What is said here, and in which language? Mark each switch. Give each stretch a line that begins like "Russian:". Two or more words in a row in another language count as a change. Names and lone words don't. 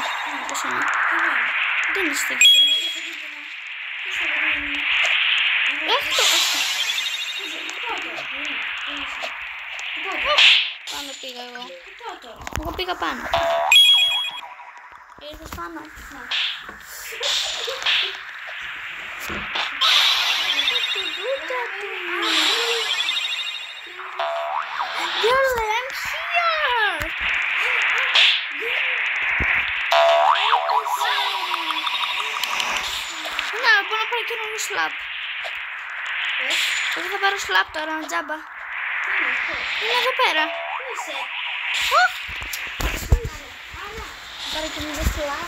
Greek: Πώς είναι. Δεν είσαι στο κίτρινο. Όχι το. Πάνω πήγα εγώ. Εγώ πήγα πάνω. Ήρθες πάνω.
English: Girl, I'm here.
Greek: Να, μπορώ να πάρω καινούριο σλαπ. Εγώ θα πάρω σλαπ τώρα, τζάμπα. Είναι εδώ πέρα. Πού είσαι? Θα πάρω καινούριο σλαπ.